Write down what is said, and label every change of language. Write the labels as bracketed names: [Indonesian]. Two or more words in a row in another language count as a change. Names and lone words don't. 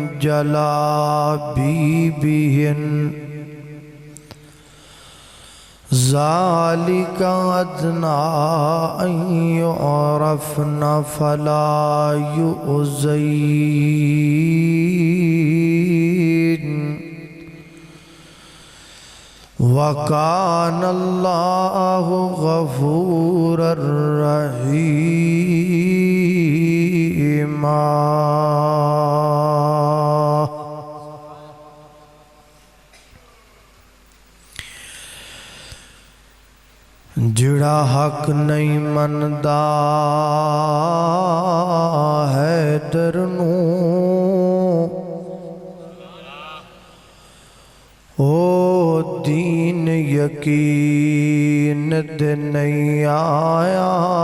[Arabic] جلابيبهن ذلك أدنى أن يعرفن فلا يؤذين وكان الله غفورا رحيما۔ [Punjabi] جڑا حق نہیں مندا حیدر نوں او دین یقین دے نہیں آیا،